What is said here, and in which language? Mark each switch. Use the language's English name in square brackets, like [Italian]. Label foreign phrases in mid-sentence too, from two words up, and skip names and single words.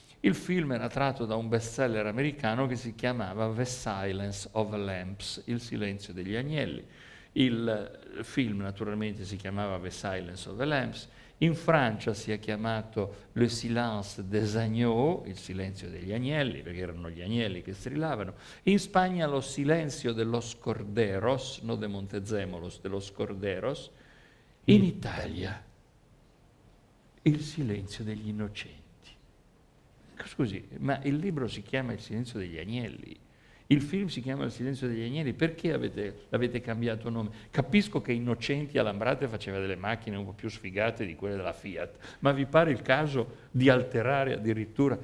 [Italian] Il film era tratto da un bestseller americano che si chiamava The Silence of the Lambs, Il silenzio degli agnelli. Il film naturalmente si chiamava The Silence of the Lambs, in Francia si è chiamato Le Silence des Agneaux, il silenzio degli agnelli, perché erano gli agnelli che strillavano. In Spagna Lo Silencio de los Corderos, [Spanish] no de Montezemolos, de los Corderos. [Italian] In Italia Il silenzio degli innocenti. Scusi, ma il libro si chiama Il silenzio degli agnelli, il film si chiama Il silenzio degli agnelli, perché l'avete cambiato nome? Capisco che Innocenti a Lambrate faceva delle macchine un po' più sfigate di quelle della Fiat, ma vi pare il caso di alterare addirittura?